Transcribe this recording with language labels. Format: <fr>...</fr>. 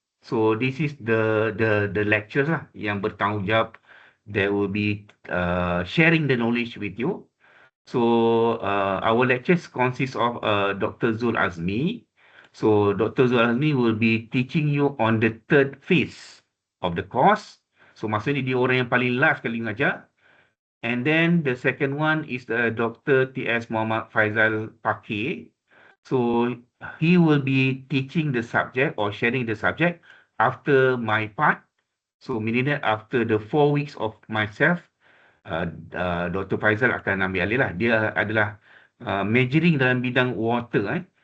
<en>So this is the lectures</en> <ms>lah yang bertanggungjawab.</ms> <en>They will be sharing the knowledge with you. So our lectures consist of Dr. Zul Azmi. So Dr. Zul Azmi will be teaching you on the third phase of the course.</en> <ms>So maksudnya dia orang yang paling last kali mengajar.</ms> <en>And then the second one is Dr. T.S. Muhammad Faizal Pakir. So he will be teaching the subject or sharing the subject after my part. So meaning that after the 4 weeks of myself, Dr.</en> <ms>Faizal akan ambil alih lah. Dia adalah majoring dalam bidang water.</ms>